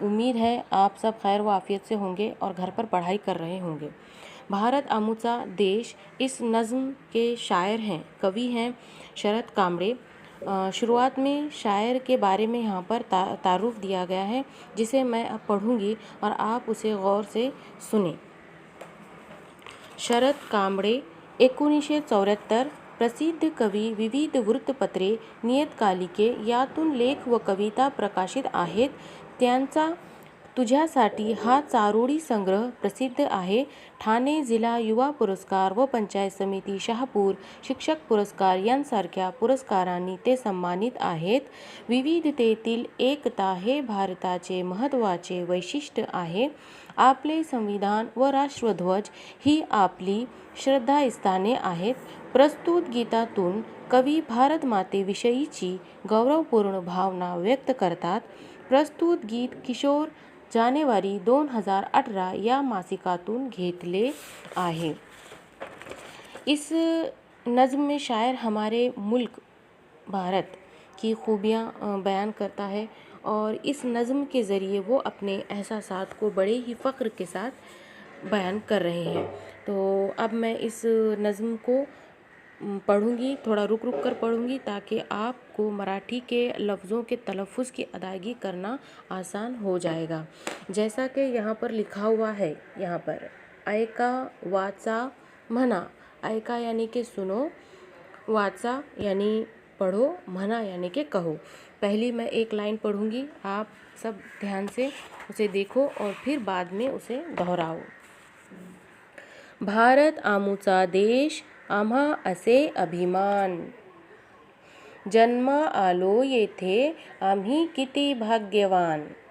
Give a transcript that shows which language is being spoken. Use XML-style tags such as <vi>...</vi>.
<hi>उम्मीद है आप सब खैर व आफियत से होंगे और घर पर पढ़ाई कर रहे होंगे।</hi> <mr>भारत आमूचा देश</mr> <hi>इस नज़्म के शायर हैं, कवि हैं शरद कांबळे। शुरुआत में शायर के बारे में यहाँ पर तारुफ दिया गया है, जिसे मैं अब पढ़ूँगी और आप उसे गौर से सुने।</hi> <mr>शरद कांबळे 1974 प्रसिद्ध कवी, विविध वृत्तपत्रे, नियतकालिके यातून लेख व कविता प्रकाशित आहेत। त्यांचा तुझ्यासाठी हा चारोळी संग्रह प्रसिद्ध आहे। ठाणे जिल्हा युवा पुरस्कार व पंचायत समिती शहापूर शिक्षक पुरस्कार यांसारख्या पुरस्कारांनी ते सन्मानित आहेत। विविधतेतील एकता हे भारताचे महत्त्वाचे वैशिष्ट्य आहे। आपले संविधान व राष्ट्रध्वज ही आपली श्रद्धास्थाने आहेत। प्रस्तुत गीतातून कवी भारत मातेविषयीची गौरवपूर्ण भावना व्यक्त करतात। प्रस्तुत गीत किशोर जानेवारी 2018 या मासिकातून घेतले आहे।</mr> <hi>इस नज़्म में शायर हमारे मुल्क भारत की खूबियाँ बयान करता है और इस नज़्म के ज़रिए वो अपने एहसासात को बड़े ही फ़ख्र के साथ बयान कर रहे हैं। तो अब मैं इस नज़्म को पढ़ूंगी, थोड़ा रुक रुक कर पढ़ूंगी ताकि आपको मराठी के लफ्ज़ों के तलफ़ुज़ की अदायगी करना आसान हो जाएगा। जैसा कि यहाँ पर लिखा हुआ है, यहाँ पर</hi> <mr>ऐका वाचा म्हणा।</mr> <hi>ऐका यानी कि सुनो, वाचा यानी पढ़ो, म्हणा यानी कि कहो। पहली मैं एक लाइन पढ़ूंगी, आप सब ध्यान से उसे देखो और फिर बाद में उसे दोहराओ।</hi> <mr>भारत आमूचा देश, आम्हा असे अभिमान। जन्मा आलो येथे आम्ही किती भाग्यवान।</mr>